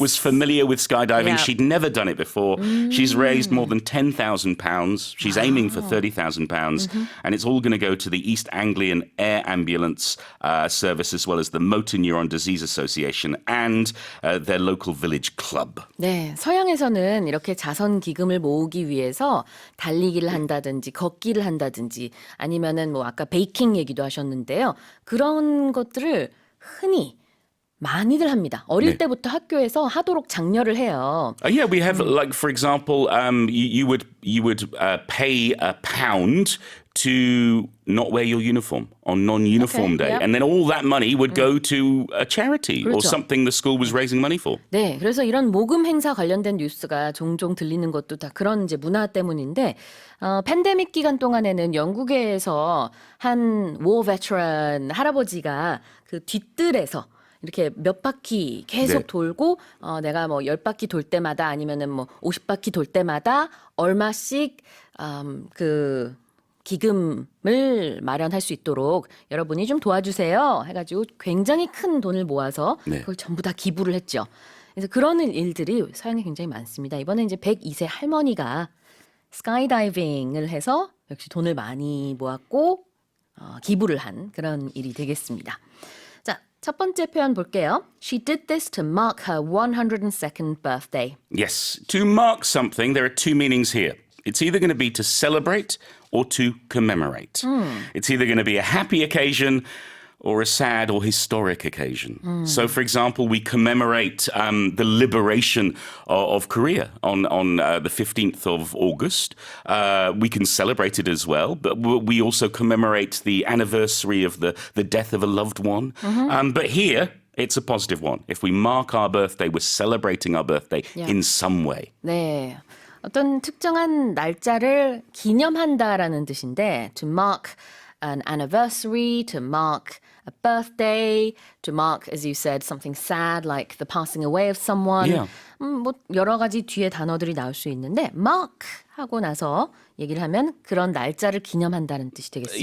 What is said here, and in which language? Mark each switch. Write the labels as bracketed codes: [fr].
[en] was familiar with skydiving. Yeah. She'd never done it before. She's raised more than £10,000. She's aiming for £30,000. And it's all going to go to the East Anglian Air Ambulance Service, as well as the Motor Neuron Disease Association and their local village club. [ko] 네, 서양에서는 이렇게 자선 기금을 모으기 위해서 달리기를 한다든지 걷기를 한다든지 아니면은 뭐 아까 베이킹 얘기도 하셨는데요. 그런 것들을 흔히 많이들 합니다. 어릴 네. 때부터 학교에서 하도록 장려를 해요. [en] Yeah, we have like, for example, you would pay £1 to not wear your uniform on non-uniform Okay, day, yep. and then all that money would go to a charity or [ko] 그렇죠. [en] something the school was raising money for. [ko] 네, 그래서 이런 모금 행사 관련된 뉴스가 종종 들리는 것도 다 그런 이제 문화 때문인데, 팬데믹 기간 동안에는 영국에서 한 [en] war veteran [ko] 할아버지가 그 뒷뜰에서 이렇게 몇 바퀴 계속 네. 돌고, 내가 뭐 10바퀴 돌 때마다 아니면은 뭐 50바퀴 돌 때마다 얼마씩, 그, 기금을 마련할 수 있도록 여러분이 좀 도와주세요 해가지고 굉장히 큰 돈을 모아서 네. 그걸 전부 다 기부를 했죠. 그래서 그런 일들이 서양에 굉장히 많습니다. 이번에 이제 102세 할머니가 스카이다이빙을 해서 역시 돈을 많이 모았고 기부를 한 그런 일이 되겠습니다. 자, 첫 번째 표현 볼게요. [en] She did this to mark her 102nd birthday. Yes, to mark something, there are two meanings here. It's either going to be to celebrate or to commemorate. It's either going to be a happy occasion or a sad or historic occasion. So, for example, we commemorate the liberation of Korea on the 15th of August. We can celebrate it as well, but we also commemorate the anniversary of the death of a loved one. But here, it's a positive one. If we mark our birthday, we're celebrating our birthday Yeah. in some way. [ko] 네. 어떤 특정한 날짜를 기념한다라는 뜻인데 [en] to mark an anniversary, to mark a birthday, to mark, as you said, something sad like the passing away of someone. Yeah. [ko] 뭐 여러 가지 뒤에 단어들이 나올 수 있는데 mark 하고 나서 얘기를 하면 그런 날짜를 기념한다는 뜻이 되겠습니다.